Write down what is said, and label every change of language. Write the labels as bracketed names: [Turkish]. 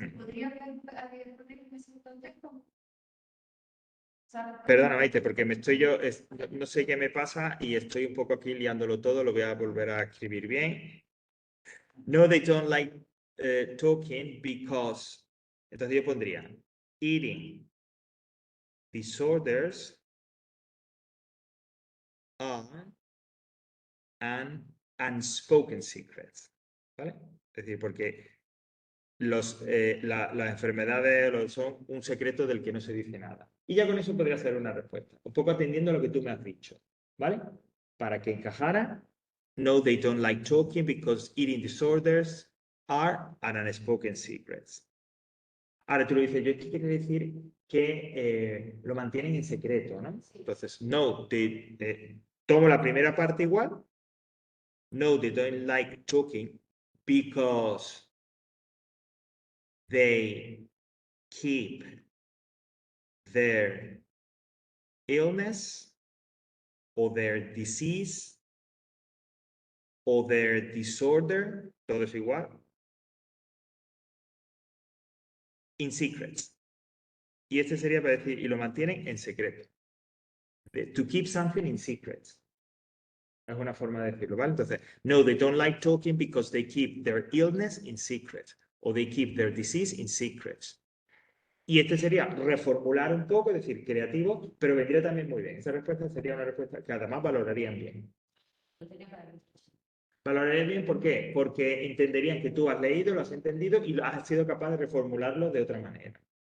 [Spanish] ¿se podría poner en ese contexto? O sea, Perdona, Maite, porque no sé qué me pasa y estoy un poco aquí liándolo todo, lo voy a volver a escribir bien. [English] No, they don't like talking because, [Spanish] entonces yo pondría [English] eating disorders are an unspoken secrets, ¿vale? [Spanish] Es decir, porque las enfermedades son un secreto del que no se dice nada. Y ya con eso podría ser una respuesta, un poco atendiendo a lo que tú me has dicho, ¿vale? Para que encajara, [English] no, they don't like talking because eating disorders are an unspoken secrets. [Spanish] Ahora tú lo dices, yo esto quiere decir que lo mantienen en secreto, ¿no? Entonces, no, tomo la primera parte igual. [English] No, they don't like talking because they keep their illness or their disease or their disorder, [Spanish] todo es igual, [English] in secrets. [Spanish] Y este sería para decir, y lo mantienen en secreto. [English] To keep something in secrets. [Spanish] Es una forma de decirlo, ¿vale? [English] Entonces, no, they don't like talking because they keep their illness in secret. O they keep their disease in secrets. [Spanish] Y este sería reformular un poco, es decir, creativo, pero vendría también muy bien. Esa respuesta sería una respuesta que además valorarían bien. Valorarían bien, ¿por qué? Porque entenderían que tú has leído, lo has entendido y has sido capaz de reformularlo de otra manera.